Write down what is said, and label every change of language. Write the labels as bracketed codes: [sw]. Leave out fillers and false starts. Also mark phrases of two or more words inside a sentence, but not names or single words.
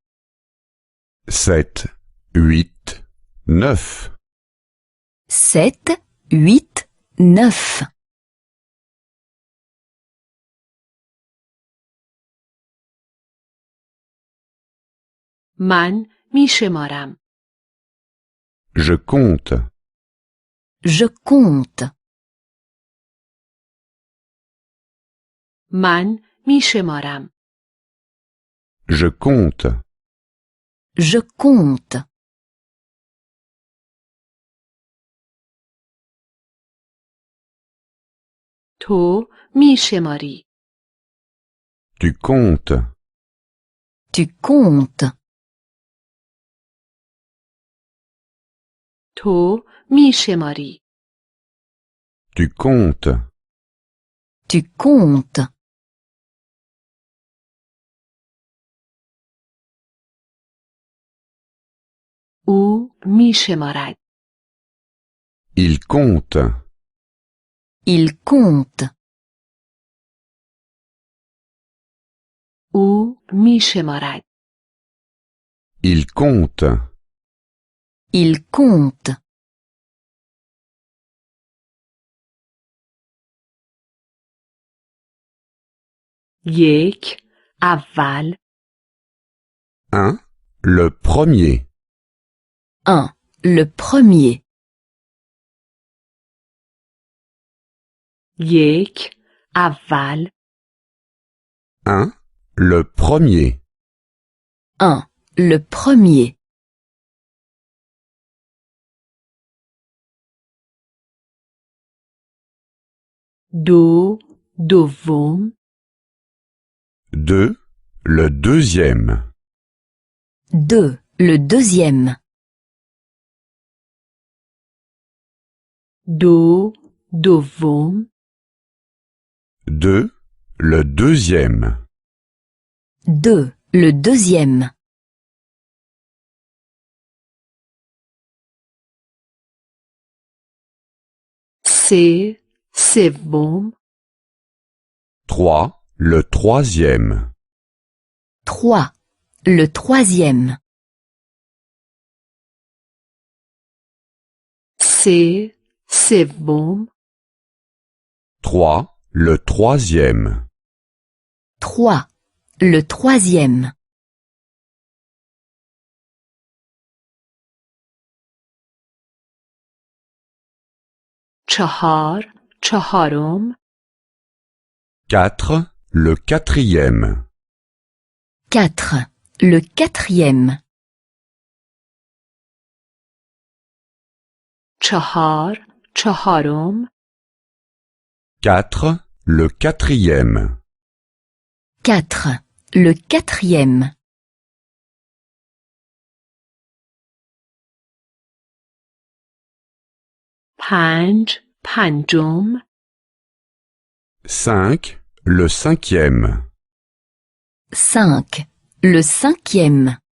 [fr] 7, 8, 9. 7, 8, 9. [fa] من می شمارم. [fr] Je compte. Je compte. [fa] من می شمارم. [fr] Je compte. Je compte. [fa] تو می شماری. [fr] Tu comptes. Tu comptes. [fa] تو میشماری. [fr] Tu comptes. Tu comptes. [fa] او میشمارد. [fr] Il compte. Il compte. [fa] او میشمارد. [fr] Il compte. Il compte. [fa] یک. اول. [fr] Un. Le premier. 1. Le premier. [fa] یک. اول. [fr] Un. Le premier. 1. Le premier. [fa] دو. دوم. [fr] 2. Le deuxième. 2. Le deuxième. [fa] دو. دوم. [fr] 2. Le deuxième. 2. Le deuxième. [fa] سه. سوم. [fr] 3. Le troisième. 3. Le troisième. [fa] سه. سوم. [fr] 3. Le troisième. 3. Le troisième. [fa] چهار. چهارم. [fr] 4. Le quatrième. 4. Le quatrième. [fa] چهار. چهارم. [fr] 4. Le quatrième. 4. Le quatrième. [fa] پنج. پنجم. [fr] 5. Le cinquième. 5. Le cinquième.